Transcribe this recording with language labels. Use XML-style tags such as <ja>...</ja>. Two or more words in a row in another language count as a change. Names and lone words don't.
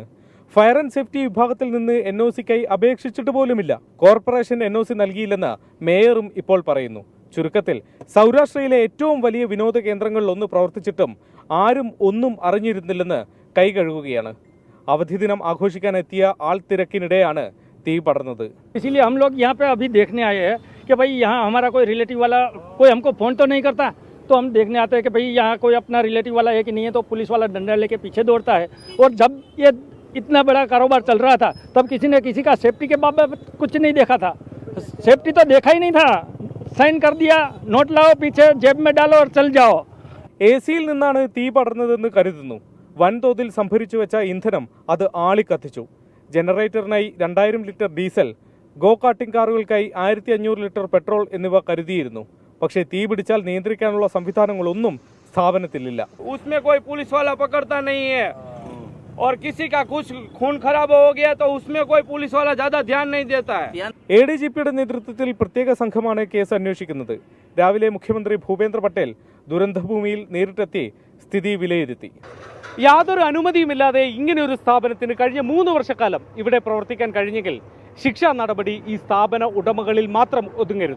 <en>fire and safety</en> <ml>വിഭാഗത്തിൽ നിന്ന് NOCക്കായി അപേക്ഷിച്ചിട്ട് പോലുമില്ല. കോർപ്പറേഷൻ NOC നൽകിയില്ലെന്ന് മേയറും ഇപ്പോൾ പറയുന്നു. ചുരുക്കത്തിൽ സൗരാഷ്ട്രയിലെ ഏറ്റവും വലിയ വിനോദ കേന്ദ്രങ്ങളിൽ ഒന്ന് പ്രവർത്തിച്ചിട്ടും ആരും ഒന്നും അറിഞ്ഞിരുന്നില്ലെന്ന് കൈകഴുകുകയാണ്. അവധി ദിനം ആഘോഷിക്കാനെത്തിയ ആൾത്തിരക്കിനിടെയാണ് തീ പടർന്നത്.</ml> <hi>इसीलिए हम लोग यहाँ पे अभी देखने आए हैं कि भाई यहाँ हमारा कोई रिलेटिव वाला कोई हमको फोन तो नहीं करता, तो हम देखने आते हैं कि भाई यहाँ कोई अपना रिलेटिव वाला है कि नहीं है. तो पुलिस वाला डंडा लेके पीछे दौड़ता है. और जब ये इतना बड़ा कारोबार चल रहा था तब किसी ने किसी का सेफ्टी के बाबत कुछ नहीं देखा था. सेफ्टी तो देखा ही नहीं था. साइन कर दिया, नोट लाओ, पीछे जेब में डालो और चल जाओ.</hi> <ml>AC-യിൽ നിന്നാണ് തീ പടർന്നതെന്ന് കരുതുന്നു. വൻതോതിൽ സംഭരിച്ചു വെച്ച ഇന്ധനം അത് ആളിക്കത്തിച്ചു. ജനറേറ്ററിനായി 2000 ലിറ്റർ ഡീസൽ,</ml> <en>go karting</en> <ml>കാറുകൾക്കായി 1500 ലിറ്റർ പെട്രോൾ എന്നിവ കരുതിയിരുന്നു. പക്ഷേ തീ പിടിച്ചാൽ നിയന്ത്രിക്കാനുള്ള സംവിധാനങ്ങളൊന്നും സ്ഥാപനത്തിലില്ല.</ml> <hi>उसमें कोई पुलिस वाला पकड़ता नहीं है और किसी का कुछ खून खराब हो गया तो उसमें कोई पुलिस वाला ज्यादा ध्यान नहीं देता है.</hi> <ml>ADGPയുടെ നേതൃത്വത്തിൽ പ്രത്യേക സംഘമാണ് കേസ് അന്വേഷിക്കുന്നത്. രാവിലെ മുഖ്യമന്ത്രി ഭൂപേന്ദ്ര പട്ടേൽ ദുരന്തഭൂമിയിൽ നേരിട്ടെത്തി സ്ഥിതി വിലയിരുത്തി. യാതൊരു അനുമതിയുമില്ലാതെ ഇങ്ങനെയൊരു സ്ഥാപനത്തിന് കഴിഞ്ഞ 3 വർഷക്കാലം ഇവിടെ പ്രവർത്തിക്കാൻ കഴിഞ്ഞെങ്കിൽ ശിക്ഷാ നടപടി ഈ സ്ഥാപന ഉടമകളിൽ മാത്രം ഒതുങ്ങരുത്.</ml>